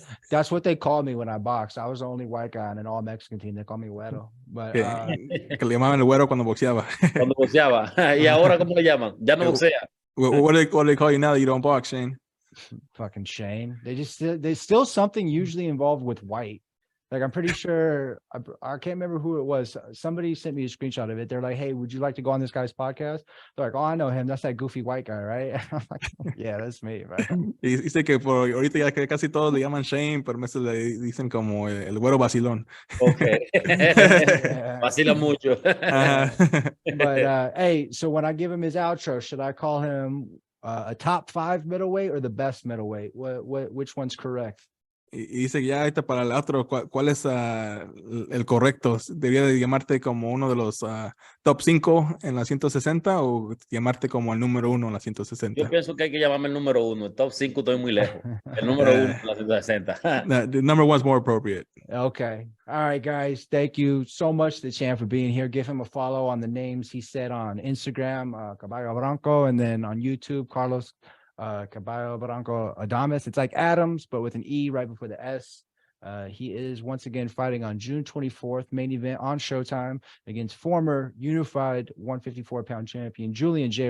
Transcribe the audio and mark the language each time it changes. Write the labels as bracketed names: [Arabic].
[English] That's what they call me when I boxed. I was the only white guy in an all Mexican team. They call me Güero. But [Spanish] que le llamaban el güero cuando boxeaba. Cuando boxeaba. ¿Y ahora cómo le llaman? Ya no boxea. [English] What do they call you now that you don't box, Shane? Fucking Shane. There's still something usually involved with white. Like, I'm pretty sure, I can't remember who it was. Somebody sent me a screenshot of it. They're like, hey, would you like to go on this guy's podcast? They're like, oh, I know him. That's that goofy white guy, right? I'm like, yeah, that's me, right? [Spanish] Dice que por ahorita ya que casi todos le llaman Shane, pero a veces le dicen como el güero vacilón. Okay. Vacila mucho. [English] But, hey, so when I give him his outro, should I call him a top 5 middleweight or the best middleweight? Which one's correct? [Spanish] Y dice ya ahorita para el otro, ¿cuál es el correcto? ¿Debería de llamarte como uno de los top 5 en la 160 o llamarte como el número 1 en la 160? Yo pienso que hay que llamarme el número 1. El top 5 estoy muy lejos. El número 1 en la 160. [English] The number 1 is more appropriate. Okay. All right, guys. Thank you so much to the champ for being here. Give him a follow on the names he said on Instagram, Caballo Bronco, and then on YouTube, Carlos Caballo Bronco Adames. It's like Adams, but with an E right before the S. He is once again fighting on June 24th, main event on Showtime against former unified 154-pound champion Julian J.